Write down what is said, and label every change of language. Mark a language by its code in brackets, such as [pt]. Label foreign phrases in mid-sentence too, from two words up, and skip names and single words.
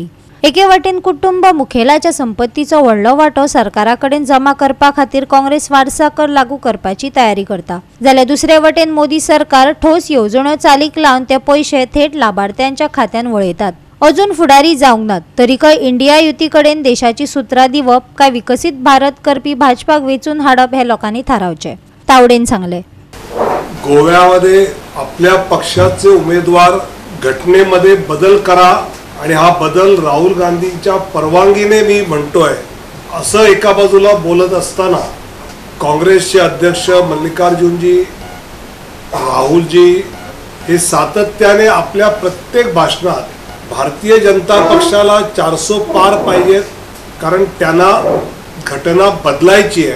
[kok] एके वटेन कुटुंब मुखेलाच्या संपत्तीचो व्हडलो वांटो सरकाराकडेन जमा करपा खातीर काँग्रेस वारसा कर लागू करपाची तयारी करता, जाल्यार दुसरे वटेन मोदी सरकार ठोस येवजण्यो चालीक लावन ते पैसे थेट लाभार्थ्यांच्या खात्यान वळयतात। अजून फुडारी जावंक नात, तरीकय इंडिया युती कडेन देशाची सुत्रां दिवप काय विकसित भारत करपी भाजपाक वेचून हाडप हे लोकांनी थारावचे, तावडेन सांगले। [mr] गोव्यामध्ये आपल्या पक्षाचे उमेदवार घटनेमध्ये बदल करा आणि हा बदल राहुल गांधींच्या परवानगीने मी म्हणतोय असं एका बाजूला बोलत असताना काँग्रेसचे अध्यक्ष मल्लिकार्जुनजी, राहुलजी हे सातत्याने आपल्या प्रत्येक भाषणात भारतीय जनता पक्षाला 400 पार पाहिजेत, कारण त्यांना घटना बदलायची आहे।